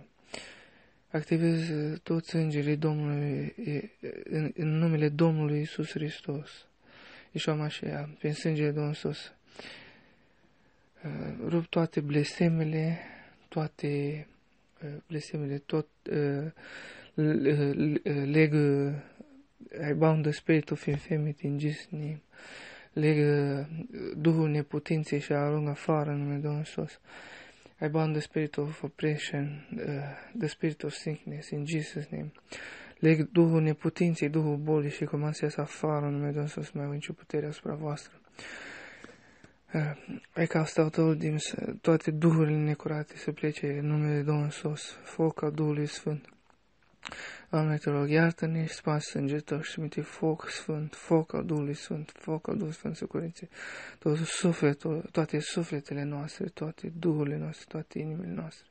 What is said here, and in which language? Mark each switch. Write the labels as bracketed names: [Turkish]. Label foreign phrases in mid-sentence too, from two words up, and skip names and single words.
[Romanian] Activez toți îngerii Domnului în numele Domnului Iisus Hristos. Yeshua Mashiach, prin sângele Domnului Iisus. Rup toate blestemele, tot leg, [English] I bound the spirit of infirmity in Jesus' name. [Romanian] Leg Duhul neputinței și arunc afară în numele Domnului Iisus. [English] I bound the spirit of oppression, the spirit of sickness in Jesus' name. [Romanian] Leg Duhul neputinței, Duhul bolii și comand să iasă afară în numele Domnului Iisus, mai au nicio putere asupra voastră. [English] I cast out all demons, [Romanian] toate duhurile necurate să plece în numele Domnului Iisus, foc al Duhului Sfânt. Doamne, te rog, iartă-ne și spargi sângele Tău și trimite foc sfânt, foc al Duhului Sfânt, foc al Duhului Sfânt să curețe toate sufletele noastre, toate duhurile noastre, toate inimile noastre.